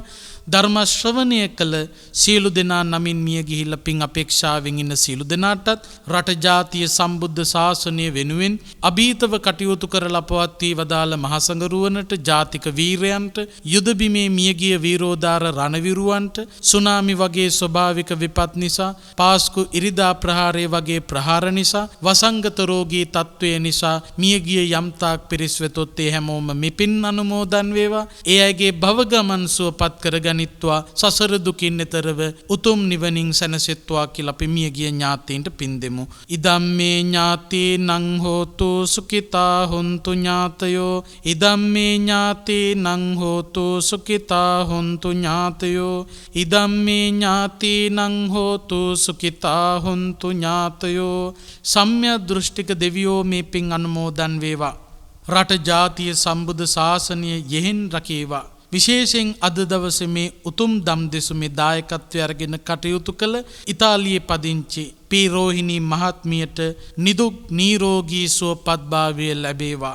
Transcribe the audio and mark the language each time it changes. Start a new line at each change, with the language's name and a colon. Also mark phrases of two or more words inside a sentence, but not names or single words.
Sinhala: ධර්ම ශ්‍රවණය කළ සියලු දෙනා නමින් මිය ගිහිල්ලා පින් අපේක්ෂාවෙන් ඉන්න සියලු දෙනාටත් රට ජාතිය සම්බුද්ධ ශාසනය වෙනුවෙන් අභීතව කටයුතු කරලා පවත්වී වදාළ මහසඟරුවනට ජාතික වීරයන්ට, යුද බිමේ මියගිය වීරෝදාර රණවිරුවන්ට, සුනාමි වගේ ස්වභාවික විපත් නිසා, පාස්කු ඉරිදා ප්‍රහාරය වගේ ප්‍රහාර නිසා, වසංගත රෝගී තත්ත්වය නිසා මියගිය යම්තාක් පිරිස් වෙතොත් ඒ හැමෝම මෙපින් අනුමෝදන් වේවා. ඒ අයගේ භව ගමන් සුවපත් කරගනිත්වා, සසර දුකින් එතරව උතුම් නිවනින් සැනසෙත්වා කියලා අපි මියගිය ඥාතීන්ට පින් දෙමු.
Pali: ඉදම්මේ ඥාතීනං හෝතු සුඛිතා හොන්තු ඥාතයෝ, ඉදම්මේ ඥාතීනං හෝතු සුඛිතා හොන්තු ඥාතයෝ, ඉදම්මේ ඥාතීනං හෝතු සුඛිතා හොන්තු ඥාතයෝ.
Sinhala: සම්‍යක් දෘෂ්ටික දෙවියෝ මේ පින් අනුමෝදන් වේවා. රට ජාතිය සම්බුද්ධ ශාසනය යෙහෙන් රකේවා. විශේෂයෙන් අද දවසේ මේ උතුම් දම් දෙසුමේ දායකත්වය අරගෙන කටයුතු කළ ඉතාලියේ පදිංචි පී රෝහිණී මහත්මියට නිදුක් නිරෝගී සුවපත්භාවය ලැබේවා.